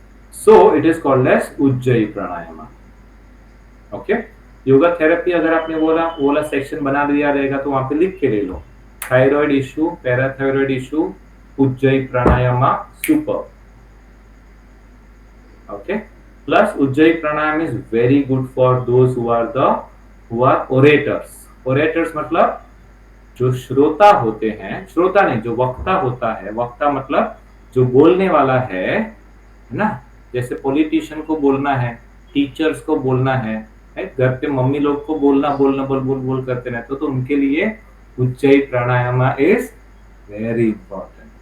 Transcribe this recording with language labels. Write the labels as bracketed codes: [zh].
[en] So it is called as Ujjayi pranayama. Okay. [hi] Yoga therapy अगर आपने बोला वो वाला सेक्शन बना दिया रहेगा तो वहां पे लिख के ले लो. Thyroid issue, parathyroid issue, Ujjayi pranayama, super. [en] Okay. Plus Ujjayi pranayam is very good for those who are orators. [hi] Orators मतलब जो श्रोता होते हैं, श्रोता नहीं, जो वक्ता होता है. वक्ता मतलब जो बोलने वाला है ना. जैसे पॉलिटिशियन को बोलना है, टीचर्स को बोलना है, घर पे मम्मी लोग को बोल बोल करते रहते, तो उनके लिए उज्जयी प्राणायाम [en] Is very important.